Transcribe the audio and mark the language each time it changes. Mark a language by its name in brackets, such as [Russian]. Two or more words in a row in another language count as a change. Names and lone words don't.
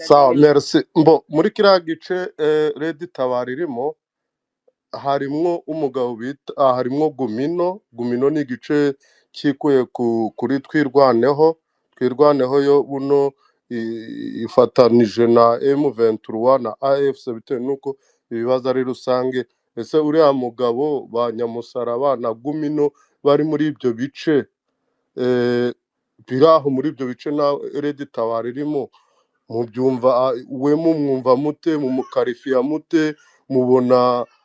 [Kinyarwanda] Sawa, merci. Muri kiriya gice Red Tabara irimo harimwo umugabo bita harimwo Gumino ni igice kikuye kuri Twirwaneho yo buno ifatanije na M23 na AFC bitewe nuko ibibazo ari rusange. Ese uriya mugabo ba Nyamusaraba na Gumino bari muri ibyo bice biraho, muri ibyo bice na Red Tabara irimo, mubyumva we mwumva mute, mumukarifiya mute, mubona